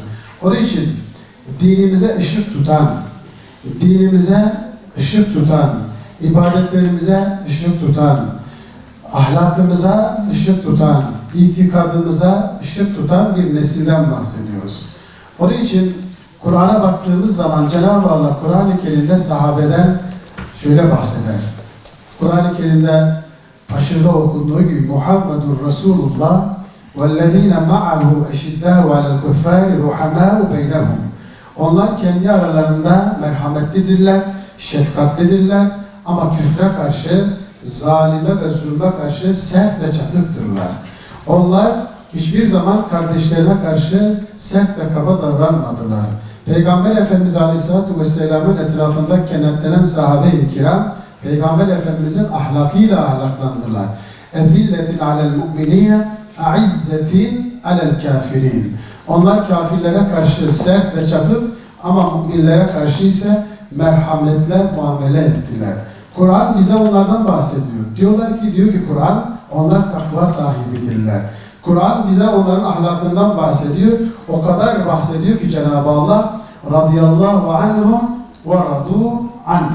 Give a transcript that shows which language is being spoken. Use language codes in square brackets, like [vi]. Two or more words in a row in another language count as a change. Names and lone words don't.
[tr] Onun için dinimize ışık tutan, ibadetlerimize ışık tutan, ahlakımıza ışık tutan, itikadımıza ışık tutan bir nesilden bahsediyoruz. Onun için Kur'an'a baktığımız zaman Cenab-ı Allah Kur'an-ı Kerim'de sahabeden şöyle bahseder. Kur'an-ı Kerim'de aşırıda okunduğu gibi [ar] محمد رسول الله وَالَّذ۪ينَ مَعَهُ اَشِدَّهُ عَلَى الْكُفَّارِ رُحَمَاهُ بَيْنَهُمْ. [tr] Onlar kendi aralarında merhametlidirler, şefkatlidirler ama küfre karşı, zalime ve zulme karşı sert ve çatıktırlar. Onlar hiçbir zaman kardeşlerine karşı sert ve kaba davranmadılar. Peygamber Efendimiz Aleyhisselatü Vesselam'ın etrafında kenetlenen sahabe-i kiram, Peygamber Efendimizin ahlakıyla ahlaklandılar. [ar] اَذِلَّةٍ عَلَى الْمُؤْمِنِينَ اَعِزَّةٍ عَلَى الْكَافِرِينَ. [tr] Onlar kafirlere karşı sert ve çatık ama müminlere karşı ise merhametle muamele ettiler. Kur'an bize onlardan bahsediyor. Diyor ki Kur'an, onlar takva sahibidirler. Kur'an bize onların ahlakından bahsediyor. O kadar bahsediyor ki Cenab-ı Allah [ar] رضي الله عنهم ورضوا عن.